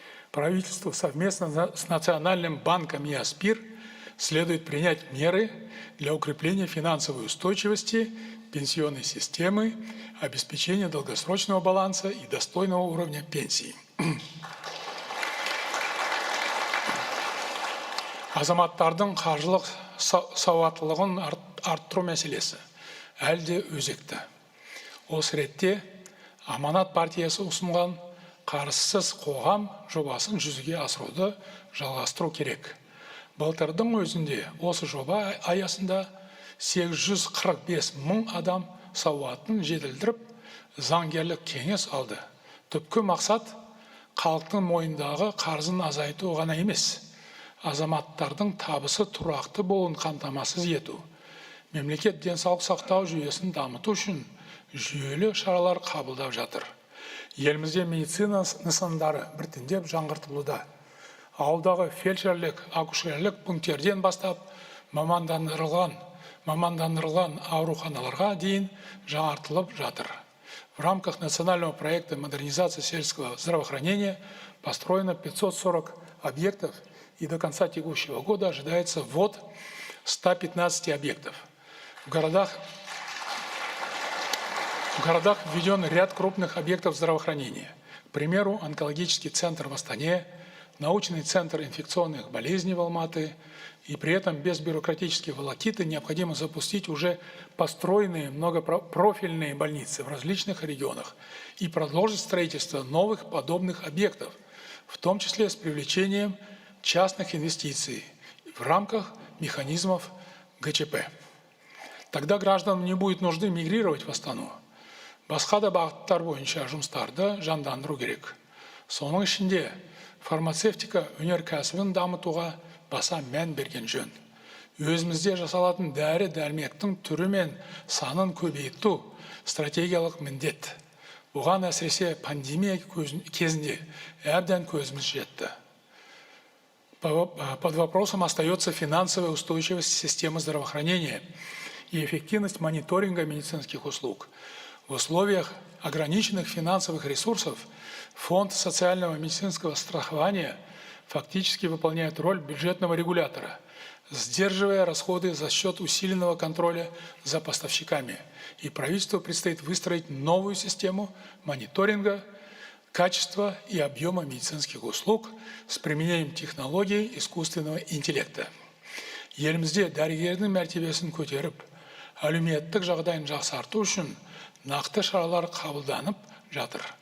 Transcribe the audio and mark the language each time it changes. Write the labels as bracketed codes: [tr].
[ru] Правительству совместно с Национальным банком и АСПИР следует принять меры для укрепления финансовой устойчивости пенсионной системы, обеспечения долгосрочного баланса и достойного уровня пенсии. [kk] Азаматтардың қаржылық сауаттылығын арттыру мәселесі әлде өзекті. Осы ретте Аманат партиясы ұсынған қарызсыз қоғам жобасын жүзеге асыруды жалғастыру керек. Былтырдың өзінде осы жоба аясында 845 мың адам сауатын жетілдіріп, заңгерлік кеңес алды. Түпкі мақсат халықтың мойнындағы қарызын азайту ғана емес, азаматтардың табысы тұрақты болуын қамтамасыз ету. Мемлекет денсаулық сақтау жүйесін дамыту үшін жүйелі шаралар қабылдап жатыр. Елімізде медицина нысандары біртіндеп жаңғыртылуда. Ауылдағы фельдшерлік, акушерлік пункттерден бастап мамандандырылған ауруханаларға дейін жаңартылып жатыр. [ru] В рамках национального проекта модернизации сельского здравоохранения построено 540 объектов, и до конца текущего года ожидается ввод 115 объектов. В городах введен ряд крупных объектов здравоохранения. К примеру, онкологический центр в Астане, научный центр инфекционных болезней в Алматы, и при этом без бюрократической волокиты необходимо запустить уже построенные многопрофильные больницы в различных регионах и продолжить строительство новых подобных объектов, в том числе с привлечением частных инвестиций в рамках механизмов ГЧП. Тогда гражданам не будет нужды мигрировать в Астану. [kk] Басқа да бағыттар бойынша жұмыстарды жандандыру керек. Соның ішінде фармацевтика өнеркәсібін дамытуға баса мән берген жөн. Өзімізде жасалатын дәрі-дәрмектің түрі мен санын көбейту стратегиялық міндет. Бұған әсіресе пандемия кезінде әбден көзіміз жетті. [ru] Под вопросом остается финансовая устойчивость системы здравоохранения и эффективность мониторинга медицинских услуг. В условиях ограниченных финансовых ресурсов Фонд социального медицинского страхования фактически выполняет роль бюджетного регулятора, сдерживая расходы за счет усиленного контроля за поставщиками. И правительству предстоит выстроить новую систему мониторинга качества и объема медицинских услуг с применением технологий искусственного интеллекта. [kk] Елімізде дәрігердің мәртебесін көтеріп, әлеуметтік жағдайын жақсарту үшін нақты шаралар қабылданып жатыр.